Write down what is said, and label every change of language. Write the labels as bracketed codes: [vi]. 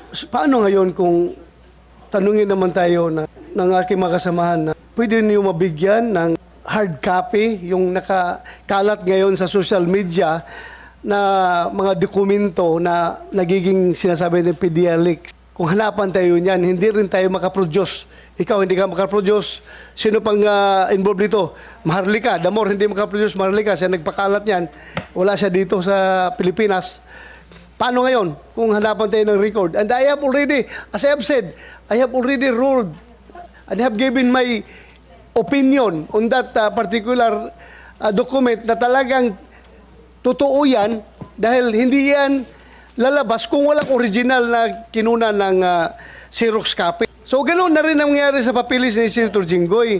[tl] Paano ngayon kung tanungin naman tayo ng aking mga kasamahan na pwede niyo mabigyan ng hard copy yung nakakalat ngayon sa social media na mga dokumento na nagiging sinasabi ng PDLX. Kung hanapan tayo niyan, hindi rin tayo makaproduce. ikaw hindi ka makaproduce, sino pang involved dito? Maharlika, the more hindi makaproduce Maharlika, siya nagpakalat niyan, wala siya dito sa Pilipinas. Paano ngayon kung hanapan tayo ng record? [en] And I have already, as I have said, I have already ruled and have given my opinion on that particular document [tl] na talagang totoo yan dahil hindi yan lalabas kung walang original na kinuna ng Xerox copy. So ganoon na rin ang nangyari sa papilis ni Senator Jinggoy.